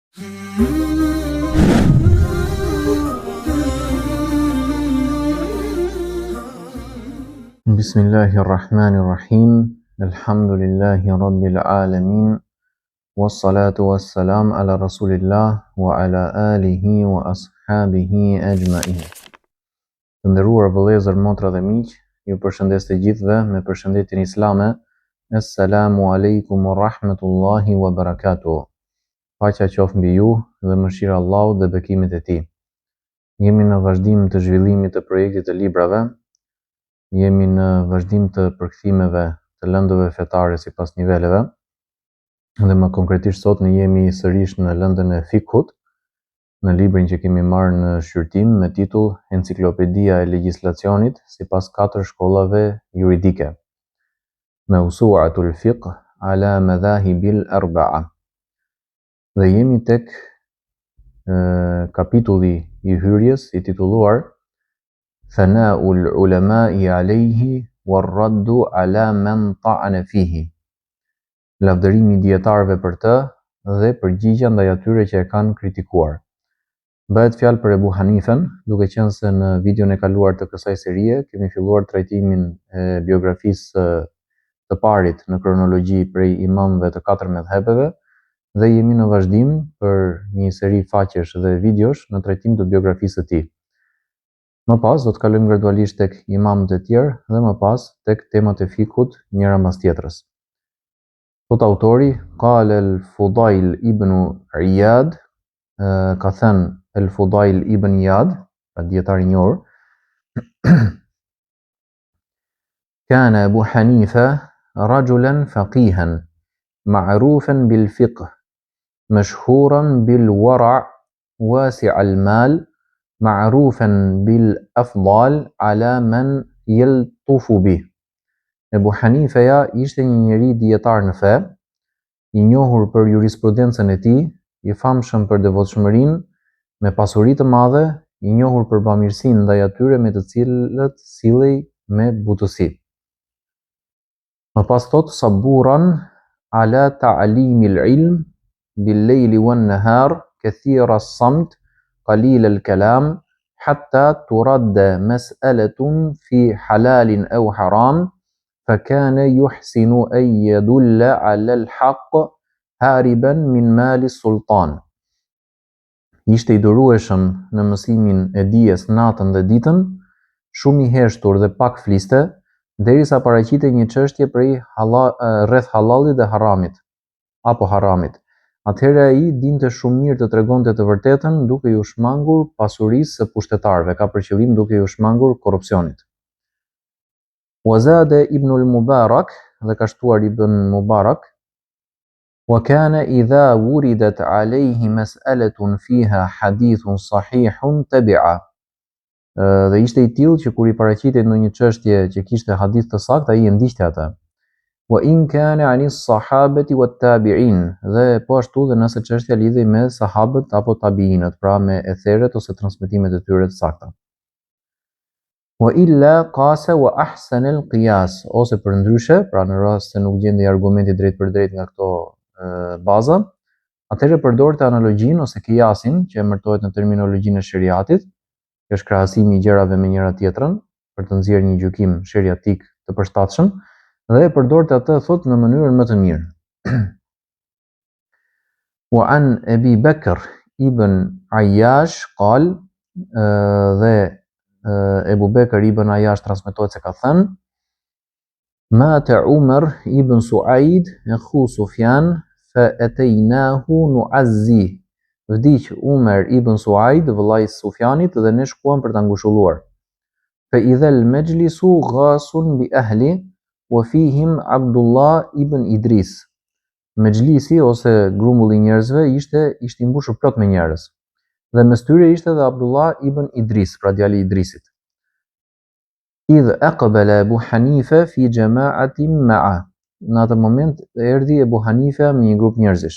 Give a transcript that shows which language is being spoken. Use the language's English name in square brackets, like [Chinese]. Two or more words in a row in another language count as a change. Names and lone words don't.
[Arabic] بسم الله الرحمن الرحيم. الحمد لله رب العالمين والصلاة والسلام على رسول الله وعلى آله وأصحابه أجمعين. [Albanian] Të nderuar vëllezër, motra dhe miq, ju përshëndes të gjithëve me përshëndetjen islame. [Arabic] السلام عليكم ورحمة الله وبركاته. [Albanian] Paqja qoftë mbi ju dhe mëshira e Allahut dhe bekimet e tij. Jemi në vazhdim të zhvillimit të projektit të librave. Jemi në vazhdim të përkthimeve të lëndëve fetare sipas niveleve. Dhe më konkretisht sot ne jemi sërish në lëndën e fikut, në librin që kemi marrë në shqyrtim me titull Enciklopedia e legjislacionit sipas 4 shkollave juridike. [Arabic] موسوعة الفقه على المذاهب الأربعة. Dhe jemi tek kapitulli i hyrjes i titulluar Thana'ul ulama'i alayhi war-raddu ala man ta'ana fihi. [Albanian] Lavdërimi i dietarëve për të dhe përgjigjja ndaj atyre që e kanë kritikuar. Bëhet fjalë për Ebu Hanifen, duke qenë se në videon e kaluar të kësaj serie kemi filluar trajtimin e biografisë të parit në kronologji prej imamëve të 4 medhhebeve dhe jemi në vazhdim për një seri faqesh dhe videosh në trajtim të biografisë së tij. Më pas do të kalojmë gradualisht tek imamët e tjerë dhe më pas tek temat e fikut njëra mbas tjetrës. Thot autori, qala al-Fudail ibn Iyad, ka thënë al-Fudail ibn Iyad, pra dietar i njohur, [Arabic] كان أبو حنيفة رجلا فقيها معروفا بالفقه مشهورا بالورع واسع المال معروفا بالأفضال على من يلطف به. [Albanian] Ebu Hanifeja ishte një njeri dietar në fe, i njohur për jurisprudencën e tij, i famshëm për devotshmërinë, me pasuri të madhe, i njohur për bamirësinë ndaj atyre me të cilët sillej me butësi. Më pas thot [Arabic] صبورا على تعليم العلم بالليل والنهار كثير الصمت قليل الكلام حتى ترد مسألة في حلال أو حرام فكان يحسن أن يدل على الحق هاربا من مال السلطان. [Albanian] Ishte i durueshëm në mësimin e dijes natën dhe ditën, shumë i heshtur dhe pak fliste, derisa paraqitej një çështje rreth halalit dhe haramit, apo haramit. Atëherë ai dinte shumë mirë të tregonte të vërtetën duke ju shmangur pasurisë së pushtetarëve, ka për qëllim duke ju shmangur korrupsionit. [Arabic] وزاد ابن المبارك, [Albanian] dhe ka shtuar [Arabic] ibn Mubarak, وكان إذا وردت عليه مسألة فيها حديث صحيح تبع. [Albanian] Dhe ishte i tillë që kur i paraqitej ndonjë çështje që kishte hadith të saktë, ai e ndiqte atë. [Arabic] وإن كان عن الصحابة والتابعين, [Albanian] dhe po ashtu dhe nëse çështja lidhej me sahabët apo tabiinët, pra me etheret ose transmetimet e tyre të sakta. [Arabic] وإلا قاس وأحسن القياس, [Albanian] ose për ndryshe, pra në rast se nuk gjendej argumenti drejt për drejt nga këto baza, atëherë përdorte analogjinë ose qiyasin, që emërtohet në terminologjinë e shariatit, që është krahasimi i gjërave me njëra tjetrën për të nxjerrë një gjykim shariatik të përshtatshëm, dhe e përdorte atë thot në mënyrën më të mirë. [Arabic] وعن أبي بكر بن عياش قال, [Albanian] dhe Ebu Bekër ibn Ayash transmetohet se ka thënë, [Arabic] مات عمر بن سعيد أخو سفيان فأتيناه نعزي. [Albanian] Vdiq Umar ibn Suaid, vëllai i Sufjanit, dhe ne shkuam për ta ngushulluar. [Arabic] فإذا المجلس غاص بأهله وفيهم عبد الله بن إدريس. [Albanian] Mejlisi ose grumbulli i njerëzve ishte i mbushur plot me njerëz. Dhe mes tyre ishte edhe Abdullah ibn Idris, pra djali i Idrisit. [Arabic] إذ أقبل أبو حنيفة في جماعة مع. [Albanian] Në atë moment erdhi Ebu Hanifa me një grup njerëzish.